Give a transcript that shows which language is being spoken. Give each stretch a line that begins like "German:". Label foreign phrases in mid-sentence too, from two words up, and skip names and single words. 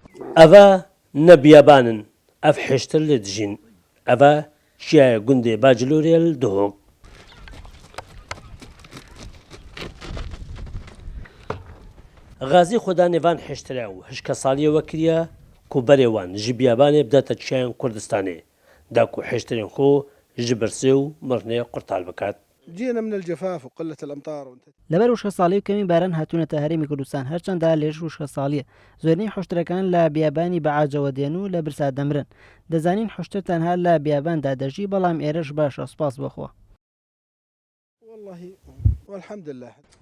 Kurdish: ئەڤە نەبیابانن ئەف حێشتر لێ دژین ئەڤە چیایە گوندێ باجلۆرێل دهۆک غازی خۆدا نێوان حێشترا و هشکە ساڵیەوە کریە کوبەرێوان ژی بیابانێ بداتە چیایان کوردستانێ داکو حێشترێن خۆ ji birsê û mirinê qurtal bikat.
Arabic: جينا من الجفاف وقلة الأمطار
Central Kurdish: لەبەر وشکە ساڵی و کەمی باران هاتوونەتە هەرێمی کوردستان هەرچەندە لێژ وشکە ساڵیە زۆرینەی حوشتەکان لە بیابانی بەعاجەوە دێن و لە برسا دەمرن دەزانین حوشتر تەنها لە بیاباندا دەژی بەڵام ئێرەش باشە سوپاس بەخوا
Arabic: والله والحمد لله